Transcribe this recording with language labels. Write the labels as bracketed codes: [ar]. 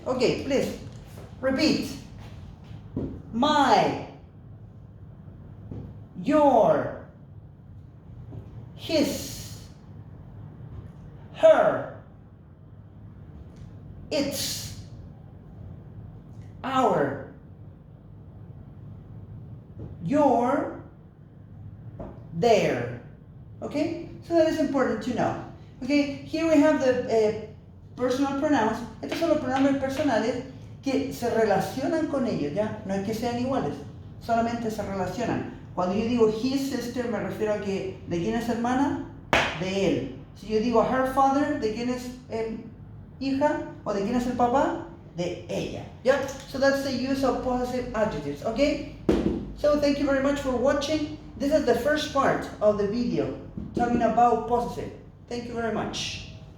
[en] Okay, please repeat. My, your, his, her, its, our, your, their. Okay? So that is important to know. Okay? Here we have the personal pronouns. [es] Estos son los pronombres personales que se relacionan con ellos, ¿ya? No es que sean iguales, solamente se relacionan. Cuando yo digo [en] his sister, [es] me refiero a que ¿de quién es hermana? De él. Si yo digo [en] her father, [es] ¿de quién es hija? ¿O de quién es el papá? De ella. Yeah? [en] So that's the use of possessive adjectives, okay? So thank you very much for watching. This is the first part of the video talking about possessive. Thank you very much.